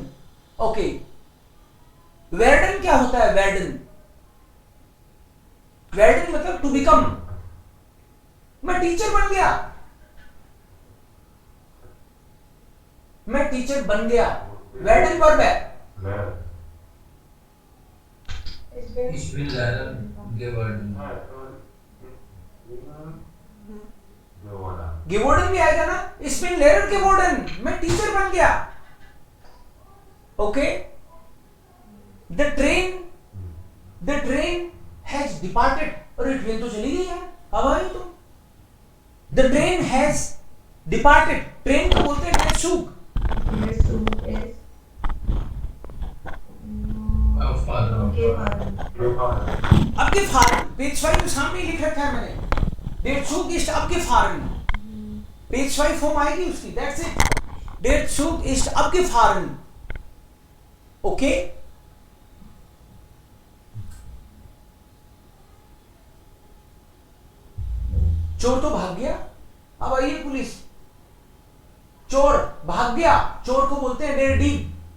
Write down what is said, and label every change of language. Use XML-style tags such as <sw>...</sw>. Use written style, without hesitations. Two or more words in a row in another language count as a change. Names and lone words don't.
<hi>ओके, वेर्डन क्या होता है, वेर्डन, वेर्डन मतलब</hi> <en>to become,</en> <hi>मैं टीचर बन गया, मैं टीचर बन गया, वेर्डन वर्ब है।</hi> <de>Ich bin Lehrer geworden.</de> <hi>geworden भी आएगा ना,</hi> <de>ich bin Lehrer geworden,</de> <hi>मैं टीचर बन गया।</hi> <en>ओके, the train has departed,</en> <hi>अरे ट्रेन तो चली गई यार, अब आई तुम।</hi> <en>The train has departed,</en> <hi>ट्रेन को बोलते हैं</hi> <de>der Zug। abgefahren,</de> <hi>पेज 5 तो सामने ही लिख रखा है मैंने,</hi> <de>der Zug ist abgefahren,</de> <hi>पेज 5 फॉर्म आएगी उसकी,</hi> <en>that's it,</en> <de>der Zug ist abgefahren।</de> <hi>ओके, चोर तो भाग गया, अब आइए पुलिस, चोर भाग गया, चोर को बोलते हैं</hi> <de>der Dieb,</de>